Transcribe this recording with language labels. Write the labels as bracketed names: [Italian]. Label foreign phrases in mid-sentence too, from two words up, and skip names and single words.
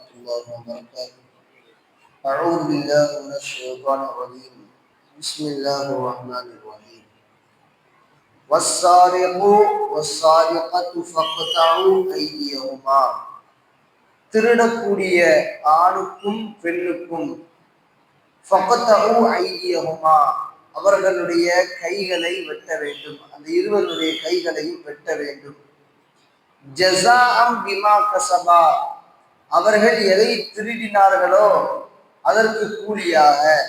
[Arabic] الله وبركاته. أعوذ بالله من الشيطان الرجيم. بسم الله الرحمن الرحيم. والسارق والسارقة فاقطعوا أيديهما. [Tamil] திருடக்கூடிய ஆணுக்கும் பெண்ணுக்கும் [Arabic] فاقطعوا أيديهما, [Tamil] அவர்களுடைய கைகளை வெட்ட வேண்டும். அந்த இருவருடைய கைகளையும் வெட்ட வேண்டும். [Arabic] جزاء بما كسبا, [Tamil] அவர்கள் எதை திருடினார்களோ அதற்கு கூலியாக.